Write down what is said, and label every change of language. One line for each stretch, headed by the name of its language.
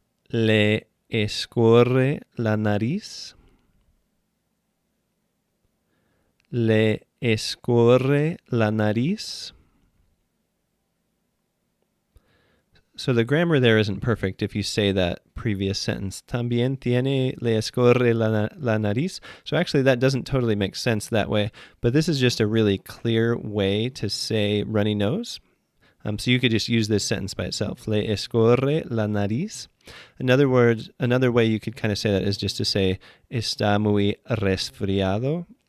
Spanish: le escurre la nariz, le escurre la nariz.
English: So the grammar there isn't perfect if you say that previous sentence.
Spanish: También tiene, le escurre la nariz.
English: So actually that doesn't totally make sense that way, but this is just a really clear way to say runny nose. So you could just use this sentence by itself.
Spanish: Le escurre la nariz.
English: Another way you could kind of say that is just to say,
Spanish: está muy resfriado.